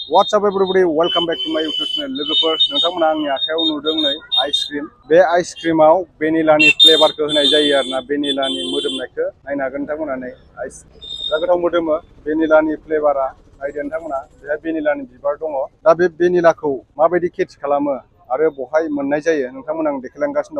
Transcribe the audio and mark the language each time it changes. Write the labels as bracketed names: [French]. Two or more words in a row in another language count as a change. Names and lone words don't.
[English] What's up everybody, welcome back to my YouTube channel. [Bodo] लोगोफोर नोंथांमोना आंनि आखायाव नुदों नै आइसक्रिम। बे आइसक्रिमाव भेनिलानि फ्लेभारखौ होनाय जायो आरोना, भेनिलानि मोदोमनायखौ नायनो हागोन नोंथांमोना नै दा गोथाव मोदोमो भेनिलानि फ्लेभारा। नायदो नोंथांमोना बेहाय भेनिलानि बिबार दङ। दा बे भेनिलाखौ माबायदि खेथि खालामो आरो बहाय मोननाय जायो नोंथांमोना आं देखायलांगासिनो दं।